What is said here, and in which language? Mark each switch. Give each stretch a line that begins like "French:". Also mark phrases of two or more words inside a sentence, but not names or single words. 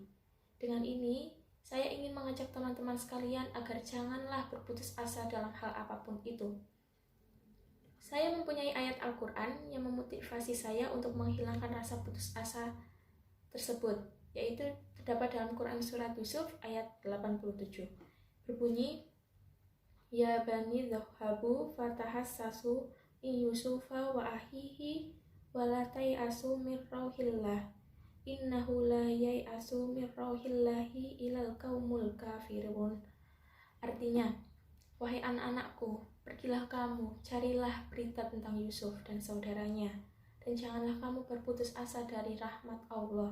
Indonesian: Dengan ini, saya ingin mengajak teman-teman sekalian agar janganlah berputus asa dalam hal apapun itu. Saya mempunyai ayat Al-Quran yang memotivasi saya untuk menghilangkan rasa putus asa tersebut, yaitu terdapat dalam Quran Surat Yusuf ayat 87. Berbunyi,
Arabic: يا بني ذهبوا فتحسسوا من يوسف وأخيه ولا تيأسوا من روح الله إنه لا ييأس من روح الله إلا القوم الكافرون.
Indonesian: Artinya, wahai anak-anakku, pergilah kamu, carilah berita tentang Yusuf dan saudaranya, dan janganlah kamu berputus asa dari rahmat Allah.